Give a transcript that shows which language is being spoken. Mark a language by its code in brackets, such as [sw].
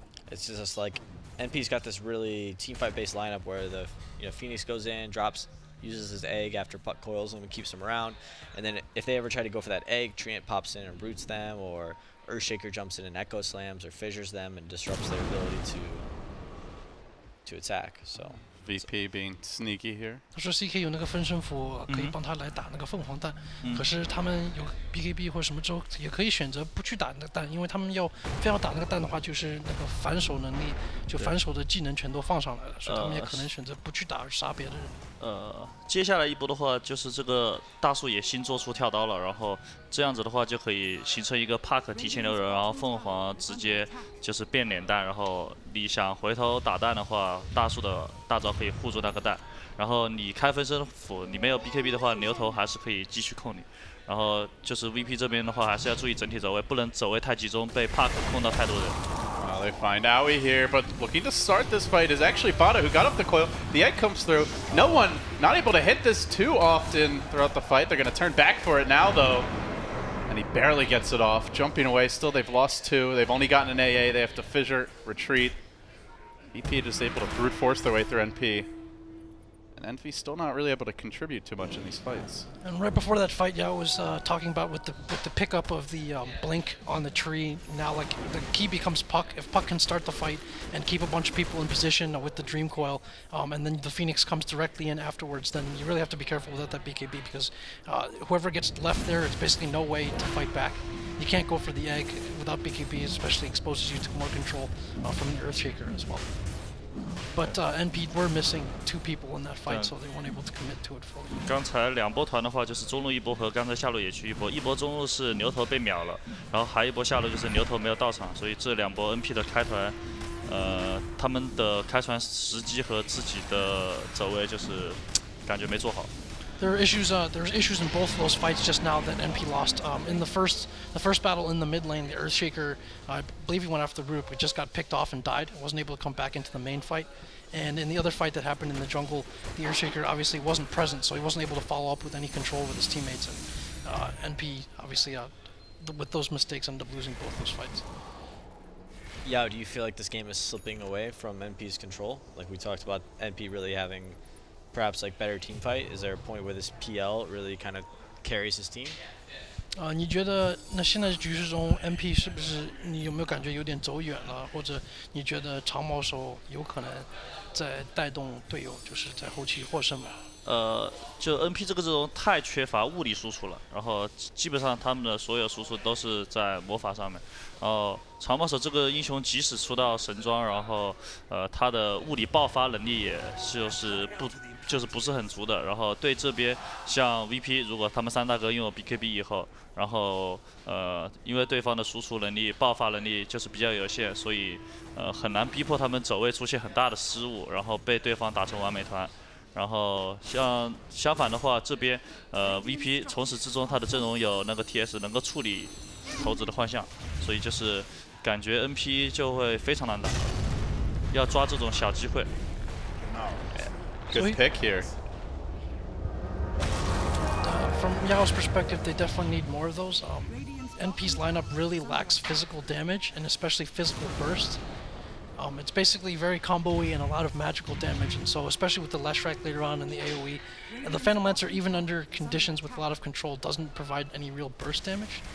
[en] It's just like NP's got this really teamfight-based lineup where the Phoenix goes in, uses his egg after Puck coils him and keeps him around, and then if they ever try to go for that egg, Treant pops in and roots them, or Earthshaker jumps in and echo slams or fissures them and disrupts their ability to attack. So VP being sneaky here. [zh] 他说 CK 有那个分身符可以帮他来打那个凤凰蛋，可是他们有 BKB 或什么之后也可以选择不去打那个蛋，因为他们非要打那个蛋的话，就是那个反手能力，就反手的技能全都放上来了，所以他们也可能选择不去打而杀别的人。接下来一波的话，就是这个大树也新做出跳刀了，然后这样子的话就可以形成一个 Park 提前留人，然后凤凰直接就是变脸蛋，然后你想回头打蛋的话，大树的大招可以护住那个蛋，然后你开分身符，你没有 BKB 的话，牛头还是可以继续控你。然后就是 VP 这边的话，还是要注意整体走位，不能走位太集中，被 Park 控到太多人。 [en] Well, they find Aoi here, but looking to start this fight is actually Fada, who got up the coil. The egg comes through. No one not able to hit this too often throughout the fight. They're going to turn back for it now, though. And he barely gets it off. Jumping away. Still, they've lost 2. They've only gotten an AA. They have to fissure, retreat. VP just able to brute force their way through NP. And NP's still not really able to contribute too much in these fights. And right before that fight, Yao was talking about with the pickup of the blink on the tree. Now, like the key becomes Puck. If Puck can start the fight and keep a bunch of people in position with the Dream Coil, and then the Phoenix comes directly in afterwards, then you really have to be careful without that BKB because whoever gets left there, it's basically no way to fight back. You can't go for the egg without BKB, especially exposes you to more control from the Earthshaker as well. But NP were missing 2 people in that fight, so they weren't able to commit to it fully. [zh] 刚才2波团的话，就是中路一波和刚才下路野区一波，一波中路是牛头被秒了，然后还一波下路就是牛头没有到场，所以这2波 NP 的开团，他们的开船时机和自己的走位就是感觉没做好。 [en] There were issues. There was issues in both of those fights just now that NP lost. In the first battle in the mid lane, the Earthshaker, I believe he went after the root, but just got picked off and died. Wasn't able to come back into the main fight. And in the other fight that happened in the jungle, the Earthshaker obviously wasn't present, so he wasn't able to follow up with any control with his teammates. And NP obviously, with those mistakes, ended up losing both those fights. Yeah, do you feel like this game is slipping away from NP's control? Like we talked about NP really having perhaps like better team fight. Is there a point where this PL really kind of carries his team? [zh] 你觉得那现在局势中 NP 是不是你有没有感觉有点走远了，或者你觉得长矛手有可能在带动队友，就是在后期获胜吗？就 NP 这个阵容太缺乏物理输出了，然后基本上他们的所有输出都是在魔法上面。然后长矛手这个英雄即使出到神装，然后他的物理爆发能力也就是不是很足的。然后对这边像 VP， 如果他们3大哥拥有 BKB 以后，然后因为对方的输出能力、爆发能力就是比较有限，所以很难逼迫他们走位出现很大的失误，然后被对方打成完美团。然后相反的话，这边VP 从始至终他的阵容有那个 TS 能够处理猴子的幻象，所以就是感觉 NP 就会非常难打，要抓这种小机会。 [en] Good pick here. From Yao's perspective, they definitely need more of those. NP's lineup really lacks physical damage and especially physical burst. It's basically very combo-y and a lot of magical damage, and so especially with the Leshrac later on in the AoE, and the Phantom Lancer, even under conditions with a lot of control, doesn't provide any real burst damage.